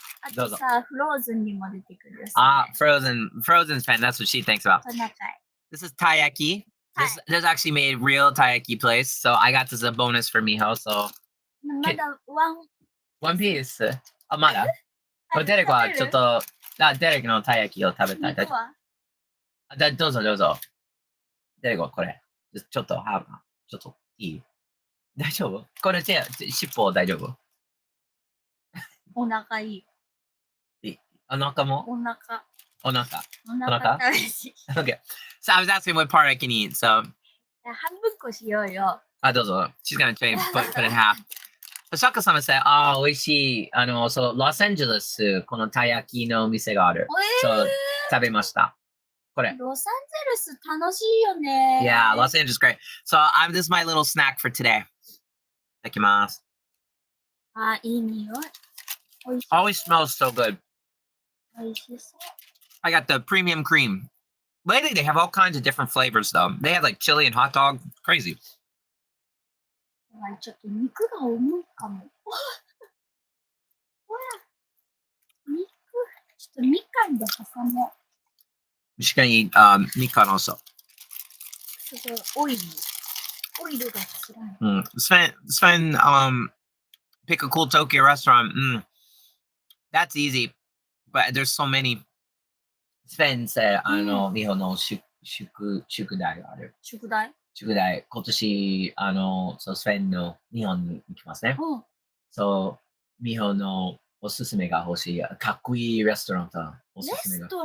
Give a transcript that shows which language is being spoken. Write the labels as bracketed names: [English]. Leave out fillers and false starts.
[Japanese] あとさ、フローズンにも出てくるよ。 [English] Frozen's fan. That's what she thinks about. [Japanese] トナカイ。 [English] This is taiyaki. This actually made real taiyaki place. So I got this as a bonus for Miho. So [Japanese] まだ [English] One Piece. [Japanese] あ、まだデレクはちょっと、デレクのたい焼きを食べたい。どうぞどうぞ。デレクはこれ。ちょっといい？大丈夫？これ尻尾大丈夫？お腹いい。お腹も？お腹。お腹。食べし。 [English] Okay. So I was asking what part I can eat. So [Japanese] 半分こしようよ。どうぞ。 [English] She's gonna try and put it in half. [Japanese] シャッカ様さん、美味しい。そう、ロサンゼルス、このたい焼きの店がある。そう、食べました。これ。ロサンゼルス楽しいよね。 [English] Yeah, Los Angeles is great. So this is my little snack for today. [Japanese] いただきます。いい匂い。 [English] Always smells so good. [Japanese] 美味しそう。 [English] I got the premium cream. Lately, they have all kinds of different flavors, though. They have like chili and hot dog. Crazy. [Japanese] ちょっと肉が重いかも。肉、ちょっとみかんで挟もう。 [English] She's gonna eat mikan also. [Japanese] すごいオイルが辛い。 [English] Sven, pick a cool Tokyo restaurant. That's easy, but there's so many. Sven said, [Japanese] 日本の宿題がある。宿題、今年、そう、スペインの日本に行きますね。そう、日本のおすすめが欲しい。かっこいいレストランとおすすめが。